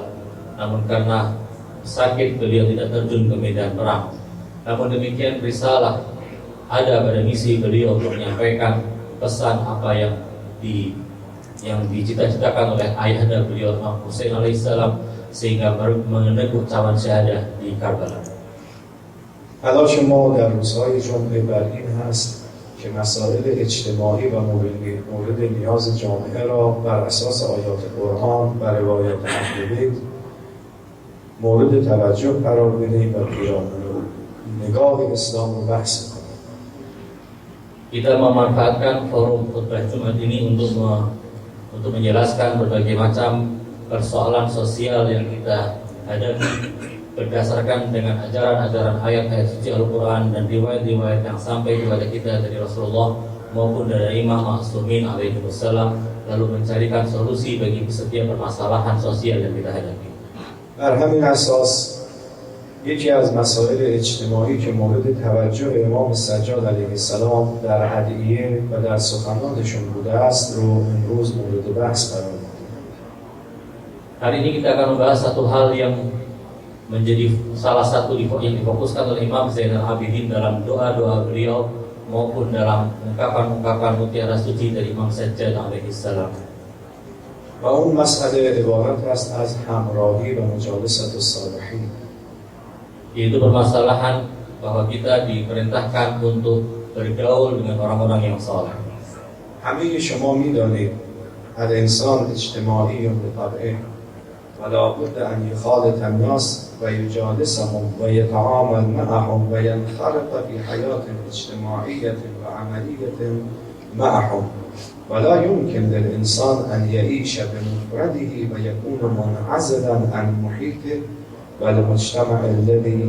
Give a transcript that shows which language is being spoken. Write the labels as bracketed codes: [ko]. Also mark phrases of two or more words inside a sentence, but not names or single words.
[id] Namun karena sakit beliau tidak terjun ke medan perang. Namun demikian risalah ada pada misi beliau untuk menyampaikan pesan apa yang dicita-citakan oleh ayahanda beliau Imam Husain alaihissalam sehingga meneguh cawan syahadah di Karbala. [fa] تلاش ما در روزهای جمعه بر این هست که مسائل اجتماعی و مورد نیاز جامعه را بر اساس آیات قرآن و روایات اهل بیت مورد توجه قرار بدهیم و نگاه اسلام رو بحث کنیم. [id] Kita memanfaatkan forum khutbah Jumat ini untuk menjelaskan berbagai macam persoalan sosial yang kita hadapi berdasarkan dengan ajaran-ajaran ayat-ayat suci Al-Quran dan riwayat-riwayat yang sampai kepada kita dari Rasulullah maupun dari Imam Ma'sumin [ar] عليه السلام, [id] lalu mencarikan solusi bagi setiap permasalahan sosial yang kita hadapi. [fa] بر همین اساس یکی از مسائل اجتماعی که مورد توجه امام سجاد علیه السلام در ادعیه و در سخنانشون بوده است رو امروز مورد بحث قرار دادیم. [id] Hari ini kita akan membahas satu hal yang menjadi salah satu yang difokuskan oleh Imam Zainal Abidin dalam doa-doa beliau maupun dalam ungkapan-ungkapan mutiara suci dari Imam Sajjad [ar] عليه السلام. [fa] و اون مسئله عبارت است از همراهی و مجالست الصالحین. [id] yaitu permasalahan bahwa kita diperintahkan untuk bergaul dengan orang-orang yang saleh. [fa] همه شما می‌دانید [ar] الانسان اجتماعی بطبعه ولا بد ان يخالط الناس ويجالسهم ويتعامل معهم وينخرط في حياة اجتماعية وعملية معهم ولا يمكن للإنسان أن يعيش بمفرده ويكون منعزلا عن محيطه والمجتمع الذي